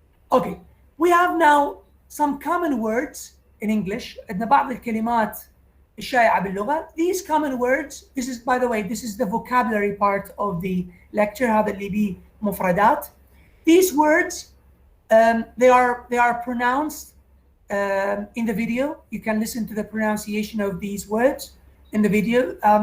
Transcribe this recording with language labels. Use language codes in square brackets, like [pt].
[en] Okay, we have now some common words in English. [ar] عندنا بعض الكلمات الشائعة باللغة. [en] These common words, this is, by the way, this is the vocabulary part of the lecture. [ar] هذا اللي بيه مفردات. [en] These words, they are pronounced in the video. You can listen to the pronunciation of these words in the video.